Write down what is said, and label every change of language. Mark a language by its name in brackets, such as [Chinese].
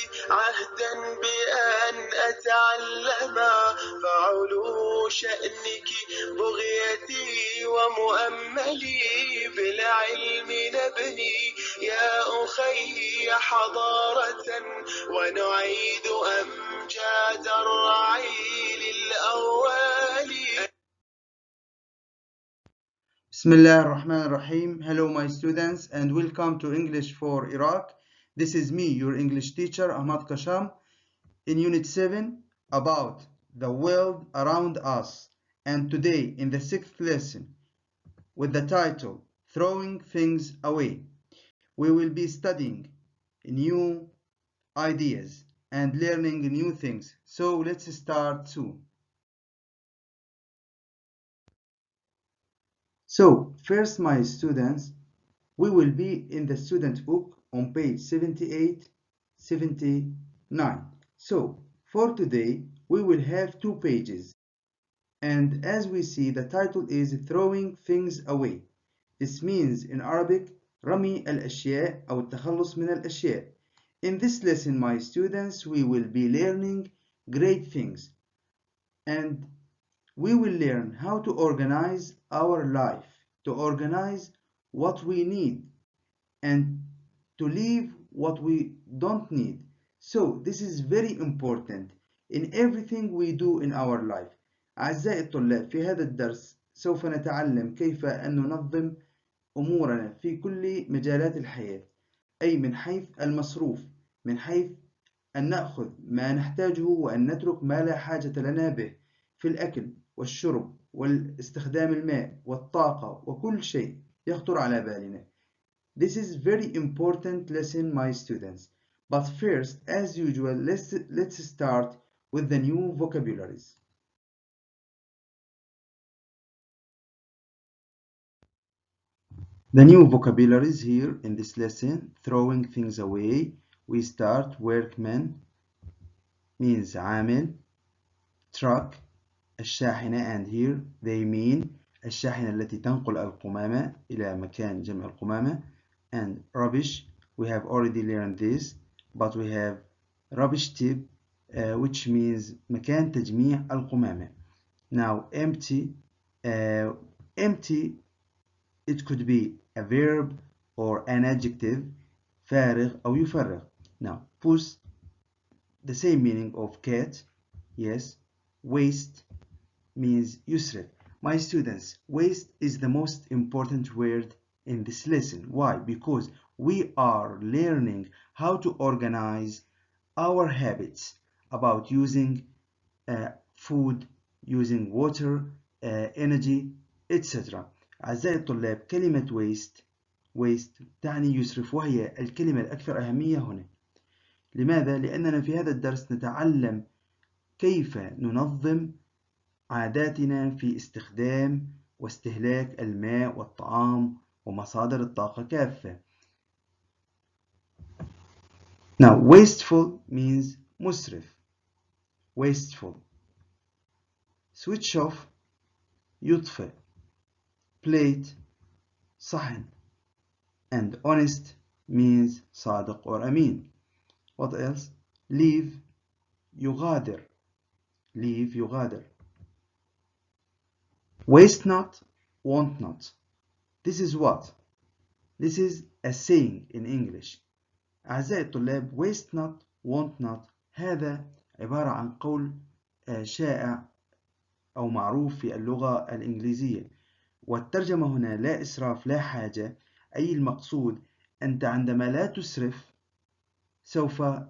[Arabic] عهدا بأن أتعلم فعلو شأنك بغيتي ومؤملي بالعلم نبني يا أخي حضارة ونعيد أمجاد الرعيل الأول. Bismillah ar-Rahman ar-Rahim. [English] Hello my students and welcome to English for Iraq. This is me, your English teacher, Ahmad Qasham, in Unit 7 about the world around us. And today in the 6th lesson with the title Throwing Things Away, we will be studying new ideas and learning new things. So let's start soon. So first my students, we will be in the student book on page 78, 79. So for today, we will have 2 pages. And as we see, the title is Throwing Things Away. This means in Arabic, [Arabic] رمي الأشياء أو التخلص من الأشياء. [English] In this lesson, my students, we will be learning great things. And we will learn how to organize our life, to organize what we need, and to leave what we don't need. So this is very important in everything we do in our life. [Arabic] أعزائي الطلاب، في هذا الدرس سوف نتعلم كيف أن ننظم أمورنا في كل مجالات الحياة، أي من حيث المصروف، من حيث أن نأخذ ما نحتاجه وأن نترك ما لا حاجة لنا به، في الأكل والشرب واستخدام الماء والطاقة وكل شيء يخطر على بالنا. [English] This is very important lesson, my students. But first, as usual, let's start with the new vocabularies. The new vocabularies here in this lesson, throwing things away. We start workman means [Arabic] عامل, truck الشاحنة, [English] and here they mean [Arabic] الشاحنة التي تنقل القمامة إلى مكان جمع القمامة. [English] And rubbish, we have already learned this, but we have rubbish tip, which means [Arabic] مكان تجميع القمامة. [English] Now empty, empty, it could be a verb or an adjective, [Arabic] فارغ أو يفرغ. [English] Now puss, the same meaning of cat, yes. Waste means يسرف. My students, waste is the most important word in this lesson. Why? Because we are learning how to organize our habits about using food, using water, energy, etc. [Arabic] أعزائي الطلاب، كلمة waste تعني يسرف، وهي الكلمة الأكثر أهمية هنا. لماذا؟ لأننا في هذا الدرس نتعلم كيف ننظم عاداتنا في استخدام واستهلاك الماء والطعام ومصادر الطاقة كافة. [English] Now, wasteful means مسرف. Wasteful. Switch off يطفئ. Plate صحن. And honest means صادق or أمين. What else? Leave يغادر. Leave يغادر. Waste not, want not. This is what? This is a saying in English. [Arabic] أعزائي الطلاب، [English] waste not, want not [Arabic] هذا عبارة عن قول شائع أو معروف في اللغة الإنجليزية، والترجمة هنا لا إسراف لا حاجة، أي المقصود أنت عندما لا تسرف سوف